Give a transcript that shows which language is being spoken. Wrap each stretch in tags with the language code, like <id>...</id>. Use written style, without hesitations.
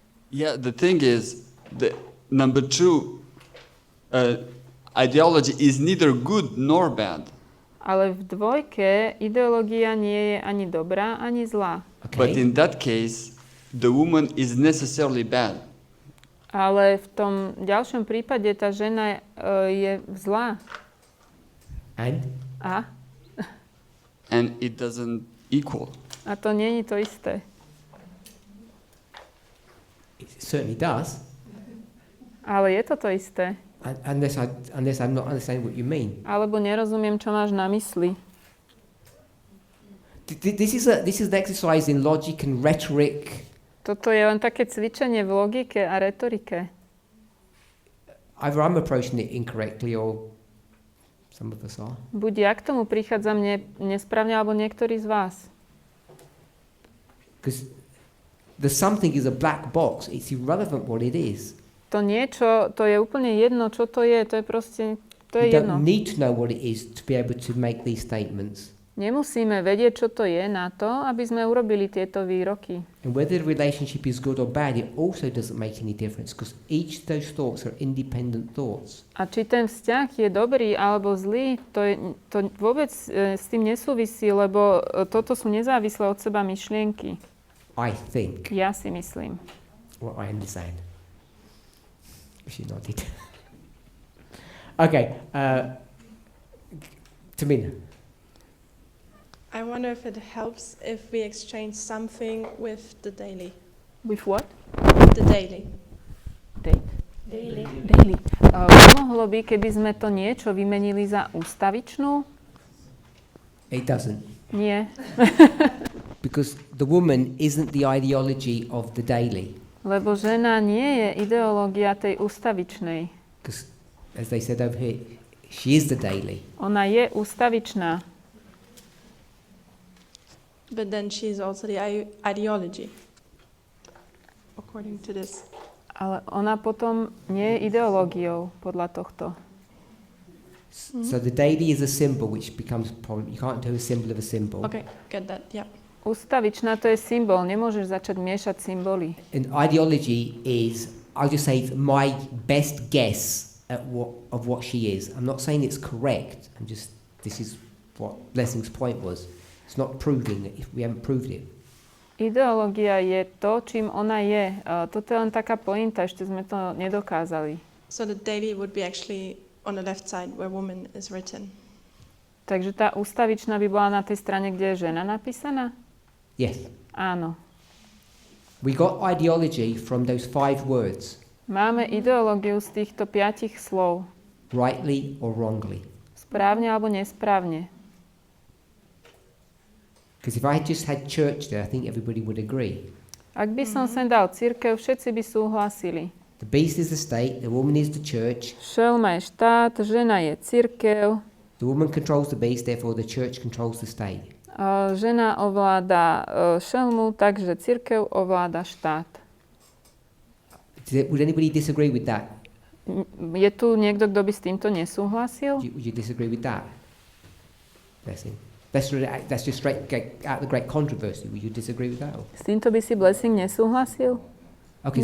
<en>Yeah, the thing is, the number 2 ideology is neither good nor bad.</en> <sk>Ale v dvojke ideológia nie je ani dobrá, ani zlá.</sk> <en>Okay. But in that case, the woman is necessarily bad.</en> <sk>Ale v tom ďalšom prípade tá žena je zlá.</sk> <en>And? And it doesn't equal.</en> <sk>A to nie je to isté.</sk> <en>It certainly does.</en> <sk>Ale je to to isté.</sk> <en>Unless I'm not understanding what you mean.</en> <sk>Alebo nerozumiem, čo máš na mysli.</sk> <en>This is an exercise in logic and rhetoric.</en> <sk>Toto je len také cvičenie v logike a retorike.</sk> <en>Either I'm approaching it incorrectly or some of us are.</en> <sk>Buď ja k tomu prichádzam nesprávne, alebo niektorí z vás.</sk> <en>Because the something is a black box. It's irrelevant what it is.</en> <sk>To niečo, to je úplne jedno, čo to je proste, to je jedno.</sk> <en>You don't need to know what it is to be able to make these statements.</en> <sk>Nemusíme vedieť, čo to je na to, aby sme urobili tieto výroky.</sk> <en>And whether the relationship is good or bad, it also doesn't make any difference because each of those thoughts are independent thoughts.</en> <sk>A či ten vzťah je dobrý alebo zlý, to vôbec s tým nesúvisí, lebo toto sú nezávislé od seba myšlienky.</sk> <en>I think.</en> <sk>Ja si myslím.</sk> <en>Well, I understand. She nodded. Okay. Tamina. I wonder if it helps if we exchange something with the daily. With what? The daily. Daily.</en> <sk>Mohlo by, keby sme to niečo vymenili za ústavičnú?</sk> <en>It doesn't.</en> <sk>Nie.</sk> <en>Because the woman isn't the ideology of the daily.</en> <sk>Lebo žena nie je ideológia tej ústavičnej.</sk> <en>Because, as they said over here, she is the daily.</en> <sk>Ona je ústavičná.</sk> <en>But then she's also the ideology, according to this.</en> <sk>Ale ona potom nie je ideológiou podľa tohto.</sk> <en>So the daily is a symbol which becomes a problem. You can't do a symbol of a symbol. Okay, get that, yeah.</en> <sk>Ústavičná to je symbol, nemôžeš začať miešať symboly.</sk> <en>And ideology is, I'll just say, it's my best guess of what she is. I'm not saying it's correct. This is what Blessing's point was. It's not proving it if we haven't proved it.</en> <sk>Ideológia je to, čím ona je. Toto je len taká pointa, ešte sme to nedokázali.</sk> <en>So the daily would be actually on the left side where woman is written.</en> <sk>Takže tá ústavičná by bola na tej strane, kde je žena napísaná?</sk> <en>Yes.</en> <sk>Áno.</sk> <en>We got ideology from those 5 words.</en> <sk>Máme ideológiu z týchto 5 slov.</sk> <en>Rightly or wrongly.</en> <sk>Správne alebo nesprávne.</sk> <en>Because if I had just had church there, I think everybody would agree.</en> <sk>Ak by som sem dal cirkev, všetci by súhlasili.</sk> <en>The beast is the state, the woman is the church.</en> <sk>Šelma je štát, žena je cirkev.</sk> <en>The woman controls the beast, therefore the church controls the state.</en> <sk>Žena ovláda šelmu, takže cirkev ovláda štát.</sk> <en>Would anybody disagree with that?</en> <sk>Je tu niekto, kto by s týmto nesúhlasil?</sk> <en>Would you disagree with that? Blessing. That's just straight out of the great controversy. Would you disagree with that?</en> <sk>S týmto by si Blessing nesúhlasil?</sk> <en>Okay,</en>